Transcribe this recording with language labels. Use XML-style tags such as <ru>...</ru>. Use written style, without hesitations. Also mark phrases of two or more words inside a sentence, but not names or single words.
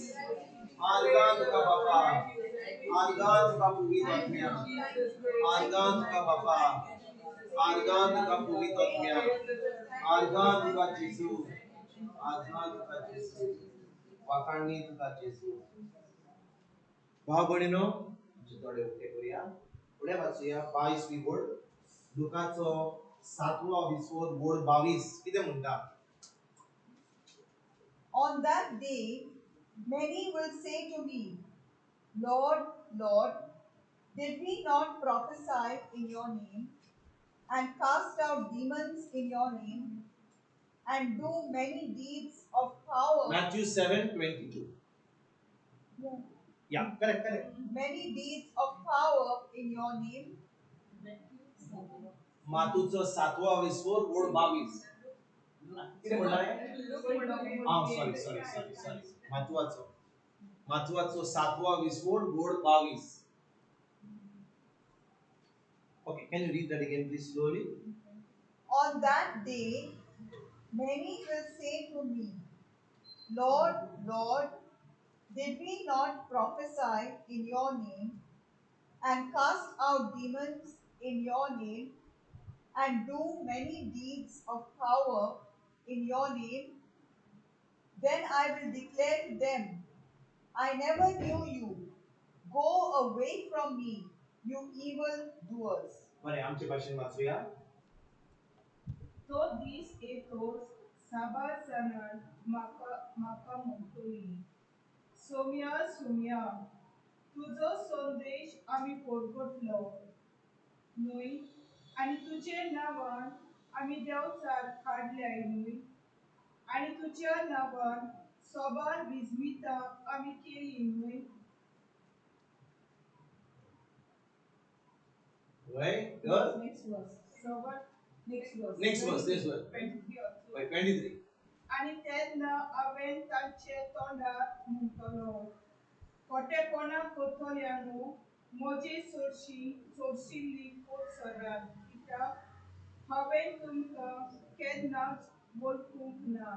<kok>आर्गां तुका बापा आर्गां तुका पवित्र आत्म्या आर्गां तुका बापा आर्गां तुका पवित्र आत्म्या आर्गां तुका जेजू आर्गां तुका जेजू वाखाणणी तुका जेजू भाव भयणीनो आमचे थोडे उक्ते करूया फुडें वाचूया 22वी ओळ लुकाचो 7वो विस्वोद ओळ 22 कितें म्हणटा</kok> <en>On that day, many will say to me, Lord, Lord, did we not prophesy in your name, and cast out demons in your name, and do many deeds of power? Matthew 7:22. Yeah, correct. Many deeds of power in your name.</en> <kok>मातूचो 7वो विस्वोद ओळ 22 कितें म्हणलां सॉरी मातवाचो 7वो विस्वोद ओळ 22</kok> <en>Okay, can you read that again please slowly? On that day, many will say to me, Lord, Lord, did we not prophesy in your name, and cast out demons in your name, and do many deeds of power in your name? Then I will declare to them, I never knew you. Go away from me, you evil doers.</en> <kok>बरें आमचे भाशेन वाचूया तो दीस येतोच साबार जाणां म्हाका म्हणटलीं सोम्या सोम्या तुजो संदेश आमी परगटलो न्हय आनी तुजे नांवान आमी देंवचार काडल्याय न्हय आनी तुज्या नांवान सोबार विस्मितां आमी केलीं न्हय</kok> <en>right good</en> <kok>सोबार</kok> <en>next verse 23</en> <kok>आनी तेन्ना हांवें तांचे तोंडार म्हणटलो खोटेपणां करतल्या न्हू म्हजी चडशिल्ली पोट सरात कित्याक हांवें तुमकां केन्नाच वळखूंक ना</kok>